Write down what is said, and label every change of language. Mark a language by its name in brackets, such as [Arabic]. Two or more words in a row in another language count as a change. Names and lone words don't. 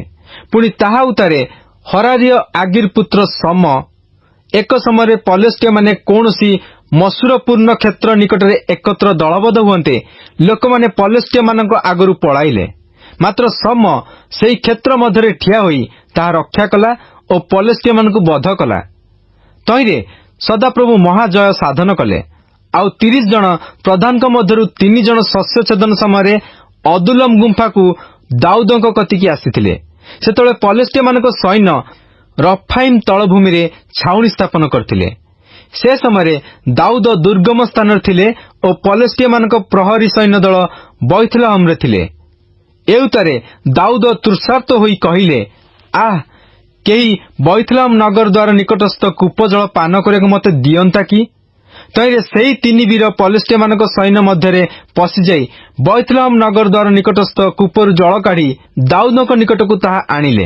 [Odia] ପୁଣି ତାହା ଉତାରେ ହରାରୀୟ ଆଗିର ପୁତ୍ର ଶମ୍ମ ଏକ ସମୟ ପଲେଷ୍ଟୀୟ ମାନେ କୌଣସି ମସୂରପୂର୍ଣ୍ଣ କ୍ଷେତ୍ର ନିକଟରେ ଏକତ୍ର ଦଳବଦ୍ଧ ହୁଅନ୍ତେ। ଲୋକ ମାନେ ପଲେଷ୍ଟୀୟ ମାନଙ୍କ ଆଗରୁ ପଳାଇଲେ। ମାତ୍ର ଶମ୍ମ ସେହି କ୍ଷେତ୍ର ମଧ୍ୟରେ ଠିଆ ହୋଇ ତାହା ରକ୍ଷା କଲା ଓ ପଲେଷ୍ଟୀୟ ମାନଙ୍କୁ ବଧ କଲା। ତହିଁରେ ସଦାପ୍ରଭୁ ମହାଜୟ ସାଧନ କଲେ। ଆଉ 30 ଜଣ ପ୍ରଧାନଙ୍କ ମଧ୍ୟରୁ 3 ଜଣ ଶସ୍ୟ ଛେଦନ ସମୟ ଅଦୁଲ୍ଲମ ଗୁମ୍ଫା କୁ ଦାଉଦଙ୍କ କତିକି ଆସିଥିଲେ। ସେତେବେଳେ ପଲେଷ୍ଟୀୟ ମାନଙ୍କ ସୈନ୍ୟ ରଫାୟୀମ ତଳଭୂମି ରେ ଛାଉଣୀ ସ୍ଥାପନ କରିଥିଲେ। ସେ ସମୟ ଦାଉଦ ଦୁର୍ଗମ ସ୍ଥାନ ଥିଲେ ଓ ପଲେଷ୍ଟୀୟ ମାନଙ୍କ ପ୍ରହରୀ ସୈନ୍ୟ ଦଳ ବେଥଲେହମ ରେ ଥିଲେ। ଏଉତାରେ ଦାଉଦ ତୃଷାର୍ତ୍ତ ହୋଇ କହିଲେ, ଆହା କେହି ବେଥଲେହମ ନଗର ଦ୍ୱାର ନିକଟସ୍ଥ କୂପ ଜଳ ପାନ କରେ ମତେ ଦିଅନ୍ତା କି। ତହିଁରେ ସେହି 3 ବୀର ପଲେଷ୍ଟୀୟ ମାନଙ୍କ ସୈନ୍ୟ ମଧ୍ୟରେ ପଶି ଯାଇ ବେଥଲେହମ ନଗର ଦ୍ୱାର ନିକଟସ୍ଥ କୂପରୁ ଜଳ କାଢ଼ି ଦାଉଦଙ୍କ ନିକଟକୁ ତାହା ଆଣିଲେ।